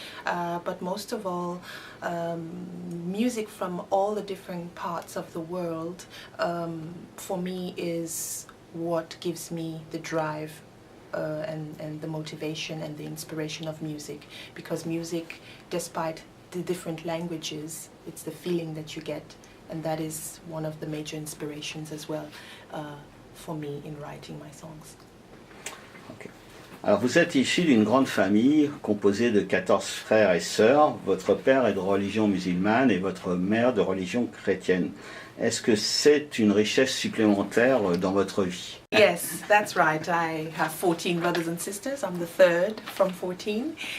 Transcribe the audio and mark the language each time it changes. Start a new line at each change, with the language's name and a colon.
English: But most of all, music from all the different parts of the world, for me, is what gives me the drive and the motivation and the inspiration of music, because music, despite the different languages, it's the feeling that you get, and that is one of the major inspirations as well for me in writing my songs. Okay.
French: Alors vous êtes issu d'une grande famille composée de 14 frères et sœurs. Votre père est de religion musulmane et votre mère de religion chrétienne. Est-ce que c'est une richesse supplémentaire dans votre vie?
English: Yes, that's right. I have 14 brothers and sisters. I'm the third from 14.